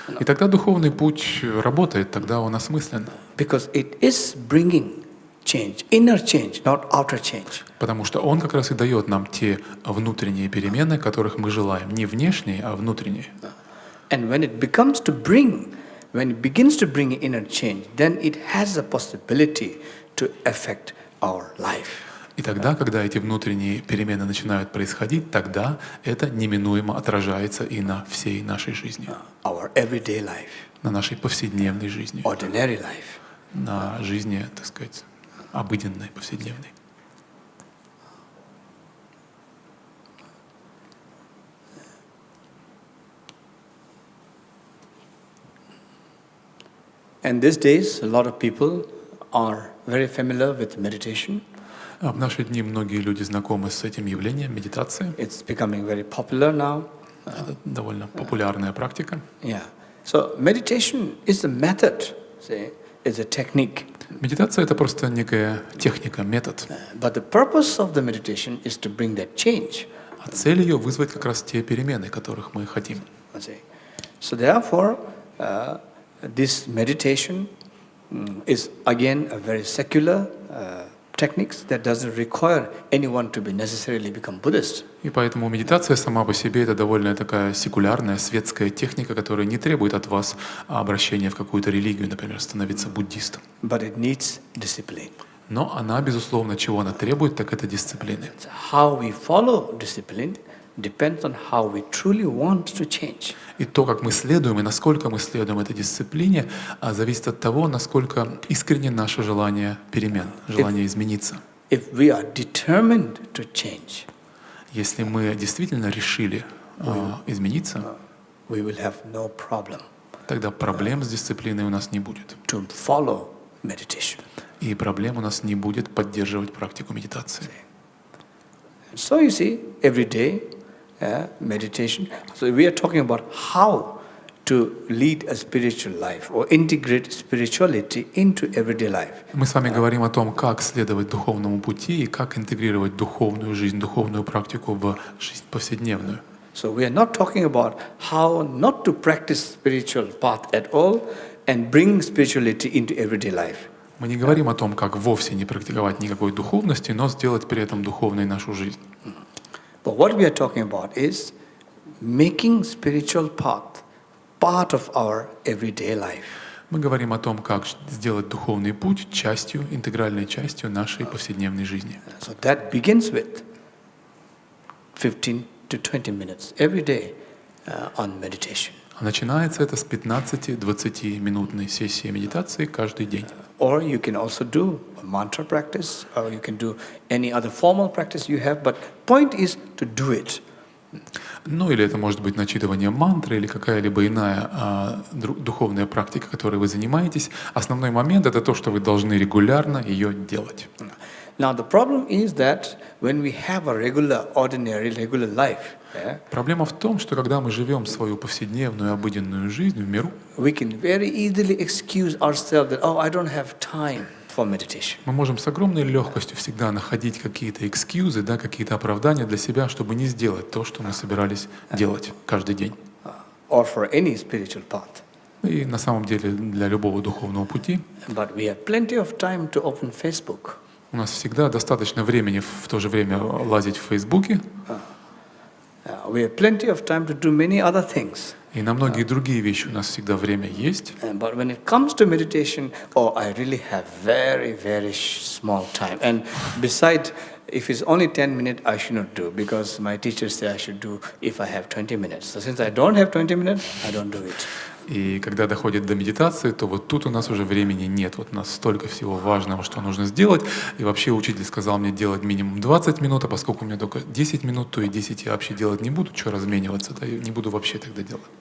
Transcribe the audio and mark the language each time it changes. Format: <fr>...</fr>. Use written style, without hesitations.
<ru>И тогда духовный путь работает, тогда он осмыслен.</ru> <en>Because it is bringing change, inner change, not outer change.</en> <ru>Потому что он как раз и дает нам те внутренние перемены, которых мы желаем. Не внешние, а внутренние.</ru> <en>And when it begins to bring inner change, then it has the possibility to affect our life.</en> <ru>И тогда, когда эти внутренние перемены начинают происходить, тогда это неминуемо отражается и на всей нашей жизни.</ru> <en>Our everyday life.</en> <ru>На нашей повседневной жизни.</ru> <en>Ordinary life.</en> <ru>На жизни, так сказать, обыденной, повседневной.</ru> <en>And these days, a lot of people are very familiar with meditation.</en> <ru>В наши дни многие люди знакомы с этим явлением медитации.</ru> <en>It's becoming very popular now.</en> <ru>Это довольно популярная практика.</ru> <en>Yeah. So meditation is a method, say, it's a technique.</en> <ru>Медитация — это просто некая техника, метод.</ru> <en>But the purpose of the meditation is to bring that change.</en> <ru>А цель ее — вызвать как раз те перемены, которых мы хотим.</ru> <en>So therefore, this meditation is again a very secular technique that doesn't require anyone to be necessarily become Buddhist.</en> <ru>И поэтому медитация сама по себе — это довольно такая секулярная, светская техника, которая не требует от вас обращения в какую-то религию, например, становиться буддистом.</ru> <en>But it needs discipline.</en> <ru>Но она, безусловно, чего она требует, так это дисциплины.</ru> <en>How we follow discipline depends on how we truly want to change.</en> <ru>И то, как мы следуем, и насколько мы следуем этой дисциплине, зависит от того, насколько искренне наше желание перемен, желание измениться.</ru> <en>If we are determined to change,</en> <ru>если мы действительно решили измениться,</ru> <en>we will have no problem</en> <ru>тогда проблем с дисциплиной у нас не будет.</ru> <en>To follow meditation.</en> <ru>И проблем у нас не будет поддерживать практику медитации.</ru> <en>So you see, every day, meditation. So we are talking about how to lead a spiritual life or integrate spirituality into everyday life.</en> <ru>Мы с вами говорим о том, как следовать духовному пути и как интегрировать духовную жизнь, духовную практику в жизнь повседневную.</ru> <en>So we are not talking about how not to practice spiritual path at all and bring spirituality into everyday life.</en> <ru>Мы не говорим о том, как вовсе не практиковать никакой духовности, но сделать при этом духовной нашу жизнь.</ru> <en>But what we are talking about is making spiritual path part of our everyday life.</en> <ru>Мы говорим о том, как сделать духовный путь частью, интегральной частью нашей повседневной жизни.</ru> <en>So that begins with 15 to 20 minutes every day on meditation.</en> <ru>Начинается это с 15-20 минутной сессии медитации каждый день.</ru> <en>Or you can also do a mantra practice, or you can do any other formal practice you have, but point is to do it.</en> <ru>Ну или это может быть начитывание мантры или какая-либо иная духовная практика, которой вы занимаетесь. Основной момент — это то, что вы должны регулярно ее делать.</ru> <en>Now the problem is that when we have a regular life,</en> <ru>проблема в том, что когда мы живем свою повседневную обыденную жизнь в миру,</ru> <en>we can very easily excuse ourselves that I don't have time for meditation.</en> <ru>Мы можем с огромной легкостью всегда находить какие-то экскьюзы, какие-то оправдания для себя, чтобы не сделать то, что мы собирались делать каждый день.</ru> <en>Or for any spiritual path.</en> <ru>И на самом деле для любого духовного пути.</ru> <en>But we have plenty of time to open Facebook.</en> <ru>У нас всегда достаточно времени в то же время лазить в Фейсбуке.</ru> <en>We have plenty of time to do many other things.</en> <ru>И на многие другие вещи у нас всегда время есть.</ru> <en>But when it comes to meditation, I really have very, very small time. And besides, if it's only 10 minutes, I should not do, because my teachers say I should do if I have 20 minutes. So since I don't have 20 minutes, I don't do it.</en> <ru>И когда доходит до медитации, то вот тут у нас уже времени нет. Вот у нас столько всего важного, что нужно сделать. И вообще учитель сказал мне делать минимум 20 минут, а поскольку у меня только 10 минут, то и 10 я вообще делать не буду, что размениваться, да, и не буду вообще тогда делать.</ru>